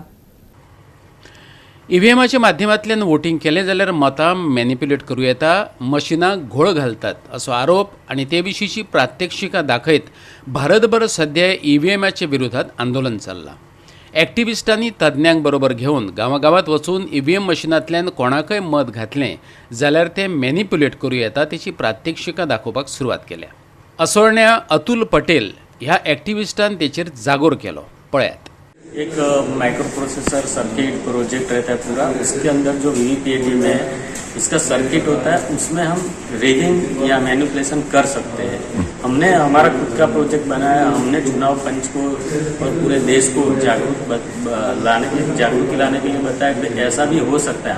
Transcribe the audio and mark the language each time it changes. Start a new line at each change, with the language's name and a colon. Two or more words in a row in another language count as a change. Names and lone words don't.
Konkani: ईव्हीएमाच्या माध्यमांतल्यान वोटिंग केलें जाल्यार मतां मॅनिप्युलेट करूं येता, मशिनाक घोळ घालतात असो आरोप आनी ते विशींची प्रात्यक्षिकां दाखयत भारतभर सध्या ईव्हीएमाच्या विरोधात आंदोलन चल्लां. एक्टिविस्टांनी तज्ञांक बरोबर घेवन गांवागांवांत वचून ईव्हीएम मशिनांतल्यान कोणाकय मत घातलें जाल्यार तें मॅनिप्युलेट करूं येता तेची प्रात्यक्षिकां दाखोवपाक सुरवात केल्या. असोळण्या अतुल पटेल ह्या एक्टिविस्टान तेचेर जागोर केलो. पळयात.
Hindi: एक
English: micro processor circuit project
Hindi: रहता है पूरा, उसके अंदर जो वीवीपीएटी में इसका सर्किट होता है उसमें हम रिगिंग या मैनिपुलेशन कर सकते हैं. हमने हमारा खुद का प्रोजेक्ट बनाया, हमने चुनाव पंच को और पूरे देश को जागरूक लाने के लिए बताया कि ऐसा भी हो सकता है.